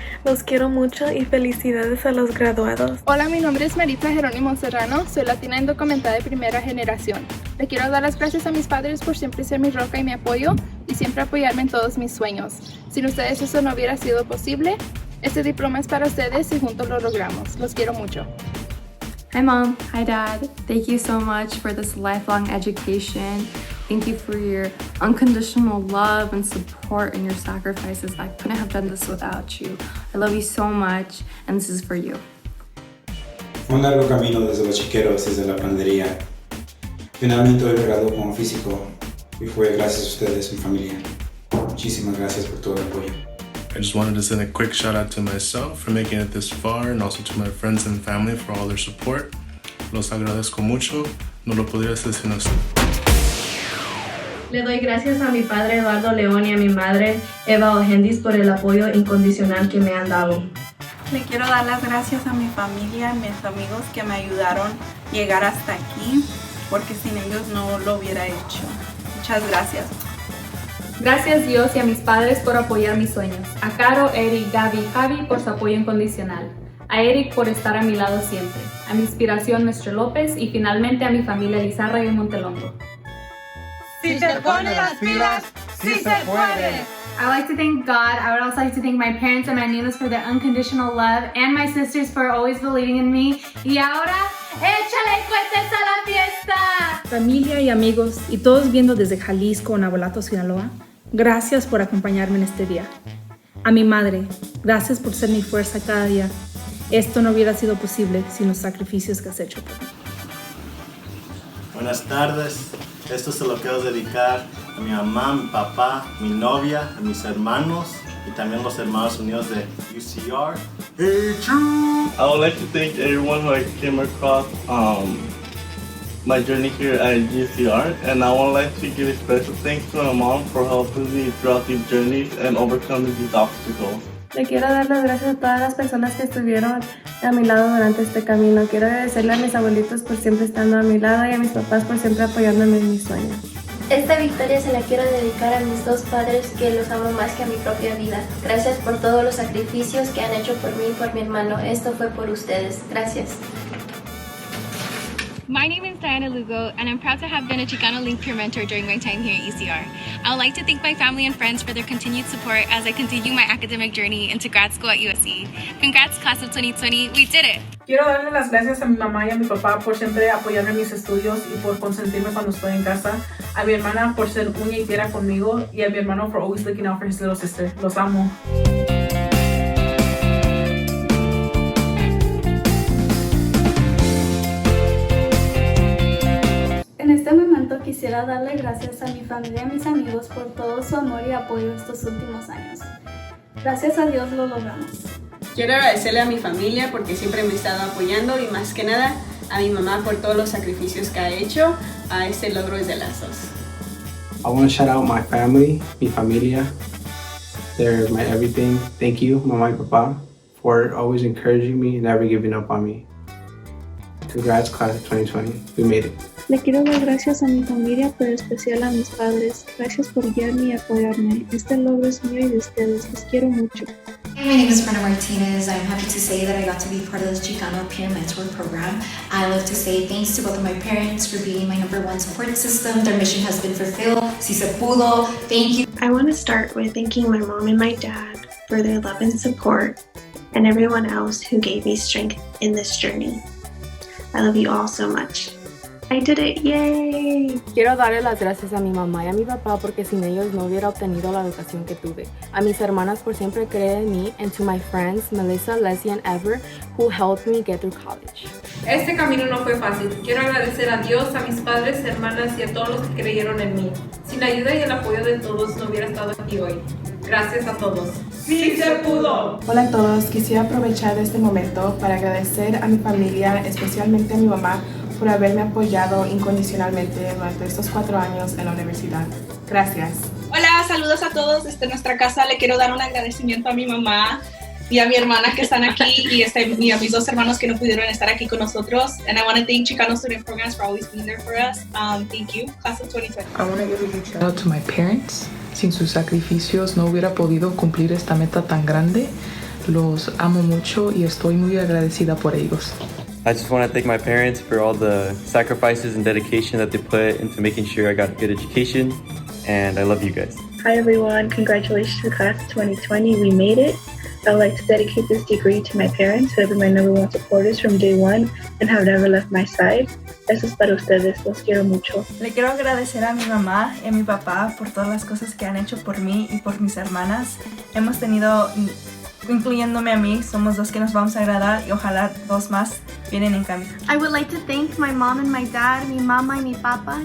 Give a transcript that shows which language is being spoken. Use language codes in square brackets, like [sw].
[es] Los quiero mucho y felicidades a los graduados. Hola, mi nombre es Maritza Jerónimo Serrano, soy latina indocumentada de primera generación. Le quiero dar las gracias a mis padres por siempre ser mi roca y mi apoyo y siempre apoyarme en todos mis sueños. Sin ustedes eso no hubiera sido posible. Este diploma es para ustedes y juntos lo logramos. Los quiero mucho. [en] Hi Mom, hi Dad. Thank you so much for this lifelong education. Thank you for your unconditional love and support and your sacrifices. I couldn't have done this without you. I love you so much and this is for you. [es] Fue un largo camino desde los chiqueros, desde la panadería. Finalmente hoy me gradué como físico y fue gracias a ustedes, mi familia. Muchísimas gracias por todo el apoyo. [en] I just wanted to send a quick shout out to myself for making it this far and also to my friends and family for all their support. [es] Los agradezco mucho, no lo podría hacer sin usted. Le doy gracias a mi padre Eduardo León y a mi madre Eva Ogendis por el apoyo incondicional que me han dado. Le quiero dar las gracias a mi familia, a mis amigos que me ayudaron a llegar hasta aquí, porque sin ellos no lo hubiera hecho. Muchas gracias. Gracias Dios y a mis padres por apoyar mis sueños. A Caro, Eric, Gaby y Javi por su apoyo incondicional. A Eric por estar a mi lado siempre. A mi inspiración Mr. López y finalmente a mi familia Lizarra y Montelongo. Si se pone las pilas, sí se puede. [en] I would like to thank God. I would also like to thank my parents and my niños for their unconditional love and my sisters for always believing in me. [es] Y ahora, ¡échale cohetes a la fiesta! Familia y amigos y todos viendo desde Jalisco o Navolato, Sinaloa, gracias por acompañarme en este día. A mi madre, gracias por ser mi fuerza cada día. Esto no hubiera sido posible sin los sacrificios que has hecho por mí. Buenas tardes. Esto se lo quiero dedicar a mi mamá, mi papá, mi novia, a mis hermanos y también los hermanos unidos de UCR. [en] I would like to thank everyone who I came across my journey here at UCR, and I would like to give a special thanks to my mom for helping me throughout these journeys and overcoming these obstacles. [es] Le quiero dar las gracias a todas las personas que estuvieron a mi lado durante este camino. Quiero agradecerle a mis abuelitos por siempre estando a mi lado y a mis papás por siempre apoyándome en mis sueños. Esta victoria se la quiero dedicar a mis 2 padres que los amo más que a mi propia vida. Gracias por todos los sacrificios que han hecho por mí y por mi hermano. Esto fue por ustedes. Gracias. [en] My name is Diana Lugo, and I'm proud to have been a Chicano Link peer mentor during my time here at UCR. I would like to thank my family and friends for their continued support as I continue my academic journey into grad school at USC. Congrats, class of 2020, we did it! [es] Quiero darle las gracias a mi mamá y a mi papá por siempre apoyarme en mis estudios y por consentirme cuando estoy en casa, a mi hermana por ser uña y tierra conmigo y a mi hermano [en] for always looking out for his little sister. [es] Los amo. En este momento quisiera darle gracias a mi familia y a mis amigos por todo su amor y apoyo estos últimos años. Gracias a Dios lo logramos. Quiero agradecerle a mi familia porque siempre me ha estado apoyando y más que nada a mi mamá por todos los sacrificios que ha hecho a este logro de Lazos. [en] I want to shout out my family, [es] mi familia. [en] They're my everything. Thank you, [es] mamá y papá, [en] for always encouraging me and never giving up on me. Congrats, class of 2020. We made it. [es] Le quiero dar gracias a mi familia, pero en especial a mis padres. Gracias por guiarme y apoyarme. Este logro es mío y de ustedes. Les quiero mucho. [en] Hey, my name is Brenda Martinez. I'm happy to say that I got to be part of this Chicano Peer Mentor Program. I love to say thanks to both of my parents for being my #1 support system. Their mission has been fulfilled. [es] Si se pudo. [en] Thank you. I want to start with thanking my mom and my dad for their love and support, and everyone else who gave me strength in this journey. I love you all so much. I did it, yay! [es] Quiero darle las gracias a mi mamá y a mi papá porque sin ellos no hubiera obtenido la educación que tuve. A mis hermanas por siempre creer en mí, [en] and to my friends, Melissa, Leslie, and Ever, who helped me get through college. [es] Este camino no fue fácil. Quiero agradecer a Dios, a mis padres, hermanas y a todos los que creyeron en mí. Sin la ayuda y el apoyo de todos no hubiera estado aquí hoy. Gracias a todos. ¡Sí se pudo! Hola a todos, quisiera aprovechar este momento para agradecer a mi familia, especialmente a mi mamá, por haberme apoyado incondicionalmente durante estos 4 años en la universidad. Gracias. Hola, saludos a todos desde nuestra casa. Le quiero dar un agradecimiento a mi mamá y a mi hermana que están aquí y a mis 2 hermanos que no pudieron estar aquí con nosotros. [en] And I want to thank Chicano Student Programs for always being there for us. Thank you, class of 2020. I want to give a huge shout out to my parents. [es] Sin sus sacrificios no hubiera podido cumplir esta meta tan grande. Los amo mucho y estoy muy agradecida por ellos. [en] I just want to thank my parents for all the sacrifices and dedication that they put into making sure I got a good education, and I love you guys. Hi everyone, congratulations to class of 2020, we made it. I would like to dedicate this degree to my parents who have been my #1 supporters from day one and have never left my side. [es] Eso es para ustedes, los quiero mucho. Le quiero agradecer a mi mamá y a mi papá por todas las cosas que han hecho por mí y por mis hermanas. Hemos tenido, incluyéndome a mí, somos 2 que nos vamos a agradar y ojalá 2 más vienen en camino. [en] I would like to thank my mom and my dad, [es] mi mamá y mi papá.